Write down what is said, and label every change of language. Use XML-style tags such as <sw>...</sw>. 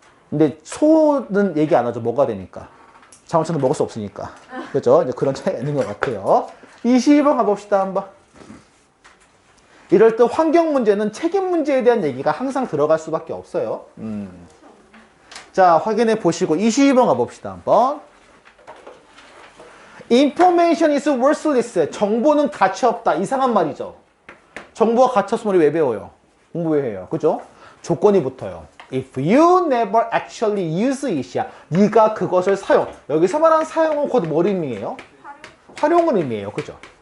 <ko>근데 소는 얘기 안 하죠. 뭐가 되니까. 자동차는 먹을 수 없으니까. 그죠? 이제 그런 차이가 있는 것 같아요. 22번 가봅시다, 한번. 이럴 때 환경 문제는 책임 문제에 대한 얘기가 항상 들어갈 수밖에 없어요. 자, 확인해 보시고 22번 가봅시다, 한번.</ko> <en>Information is worthless.</en> <ko>정보는 가치 없다. 이상한 말이죠. 정보가 가치 없으면 우리 왜 배워요? 공부 왜 해요? 그죠? 조건이 붙어요.</ko> <en>If you never actually use it</en> <ko>이야. 네가 그것을 사용. 여기서 말하는 사용은 곧 뭘 의미해요? 활용을 의미해요. 그죠?</ko>